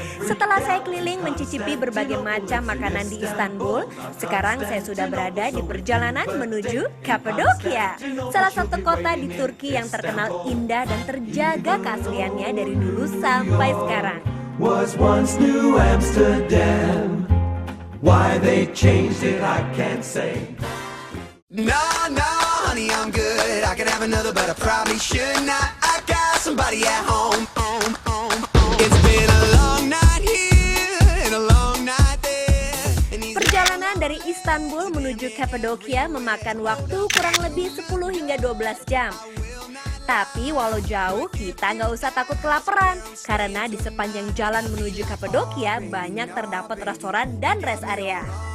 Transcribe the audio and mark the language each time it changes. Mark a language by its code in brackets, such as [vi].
[id] Setelah saya keliling mencicipi berbagai macam makanan di Istanbul, sekarang saya sudah berada di perjalanan menuju Kapadokia, salah satu kota di Turki yang terkenal indah dan terjaga keasliannya dari dulu sampai sekarang. [en] Was once New Amsterdam. Why they changed it, I can't say. No, no, honey, I'm good. I could have another, but I probably should not. I got somebody at home. It's been a long night here and a long night there. [id] Perjalanan dari Istanbul menuju Kapadokia memakan waktu kurang lebih 10 hingga 12 jam. Tapi walau jauh, kita nggak usah takut kelaparan. Karena di sepanjang jalan menuju Kapadokia banyak terdapat restoran dan rest area.